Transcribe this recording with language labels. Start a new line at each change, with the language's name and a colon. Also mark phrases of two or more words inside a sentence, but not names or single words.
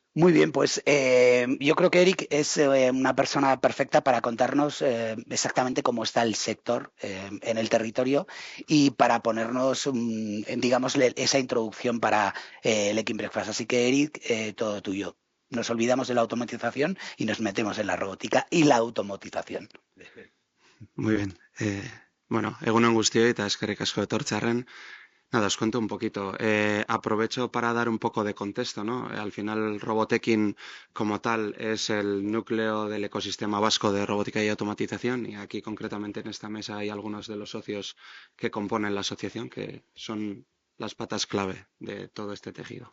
Spanish: Muy bien, pues yo creo que Eric es una persona perfecta para contarnos exactamente cómo está el sector en el territorio y para ponernos, digamos, esa introducción para el Ekin Breakfast. Así que, Eric, todo tuyo. Nos olvidamos de la automatización y nos metemos en la robótica y la automatización. Muy bien.
Basque: Egunon guztioi eta eskerrik asko etortzearren.
Spanish: Nada, os cuento un poquito. Aprovecho para dar un poco de contexto, ¿no? Al final, Robotekin como tal es el núcleo del ecosistema vasco de robótica y automatización, y aquí concretamente en esta mesa hay algunos de los socios que componen la asociación, que son las patas clave de todo este tejido.